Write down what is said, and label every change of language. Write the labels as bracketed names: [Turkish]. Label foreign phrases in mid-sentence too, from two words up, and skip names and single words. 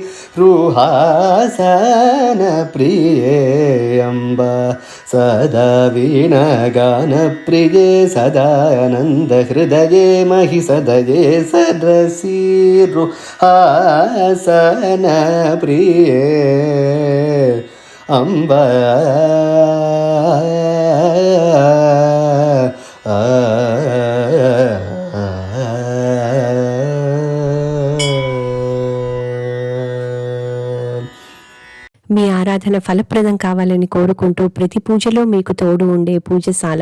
[Sanskrit] रुहासन प्रिये अम्ब सदा वीणगान प्रिये सदानन्द हृदये महि सदये सद्रसि हासन प्रिये अम्ब [Telugu] మీ ఆరాధన ఫలప్రదం కావాలని కోరుకుంటూ ప్రతి పూజలో మీకు తోడు ఉండే పూజశాల.